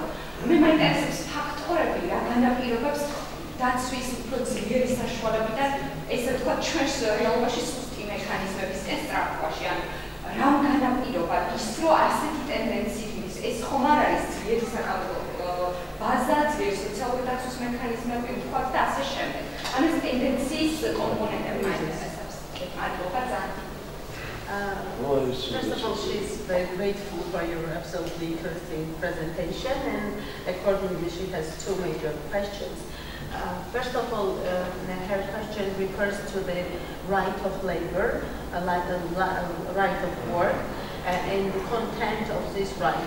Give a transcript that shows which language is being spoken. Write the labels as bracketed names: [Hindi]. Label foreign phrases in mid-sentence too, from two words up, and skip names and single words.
[Georgian] მე მაინტერესებს ფაქტორები, რა განაპირობებს დაცვის უფრო ძლიერი საშუალებიდან, ესე ვთქვათ, ჩვენს რეალობაში სუსტი მექანიზმებისკენ სწრაფვაში, ანუ რამ განაპირობა ის, რომ ასეთი ტენდენციების ეს ხომ არ არის ძლიერი საკანონმდებლო ბაზა, ძლიერი სოციალური დაცვის მექანიზმები, ვთქვათ და ასე შემდეგ. ანუ ეს ტენდენციის კომპონენტები მაინტერესებს. მადლობა ძალიან. [English] First of all, she's very grateful for your absolutely interesting presentation, and accordingly, she has two major questions. First of all, her question refers to the right of labor, like the right of work, and the content of this right.